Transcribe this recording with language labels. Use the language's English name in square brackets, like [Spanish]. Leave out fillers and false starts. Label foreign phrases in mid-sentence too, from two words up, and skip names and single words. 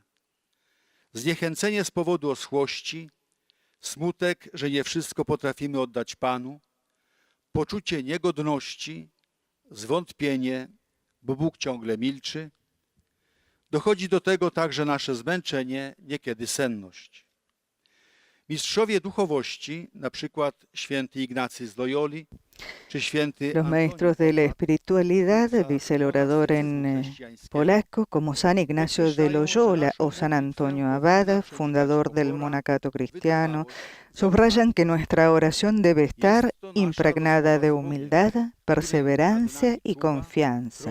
[Polish] Zniechęcenie z powodu oschłości, smutek, że nie wszystko potrafimy oddać Panu, poczucie niegodności, zwątpienie, bo Bóg ciągle milczy. Dochodzi do tego także nasze zmęczenie, niekiedy senność. Mistrzowie duchowości, na przykład święty Ignacy z Loyoli, czy święty [Spanish] Los maestros de la espiritualidad, dice el orador en polaco, como San Ignacio de Loyola o San Antonio Abad, fundador del monacato cristiano, subrayan que nuestra oración debe estar impregnada de humildad, perseverancia y confianza.